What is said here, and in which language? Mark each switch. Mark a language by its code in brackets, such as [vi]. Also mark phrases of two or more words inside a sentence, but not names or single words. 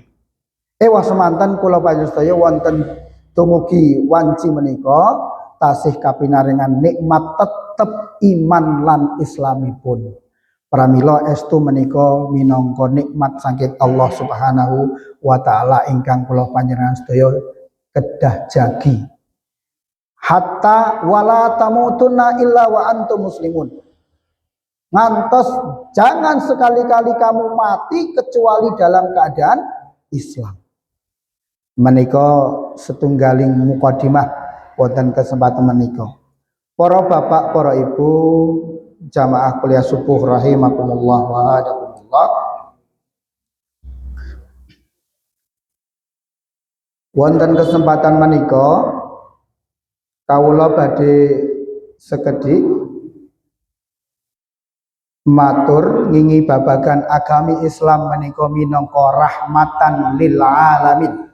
[jv] Ewa semanten kula panjenengan sedaya wonten dumugi wanci menika tasih kapinaringan nikmat tetep iman lan islamipun. Pramila estu menika minangka nikmat saking Allah [ar] سبحانه وتعالى [jv] ingkang kula panjenengan sedaya kedah jagi. [ar] حتى ولا تموتن إلا وأنتم مسلمون. [id] Ngantos jangan sekali-kali kamu mati kecuali dalam keadaan Islam. [jv] Menika setunggaling mukadimah wonten kesempatan menika. Para bapak, para ibu, jamaah kuliah subuh [ar] رحمكم الله وهداكم الله. [jv] Wonten kesempatan menika kawula badhe sekedhik matur ngingi babagan agami Islam menika minangka [ar] رحمة للعالمين.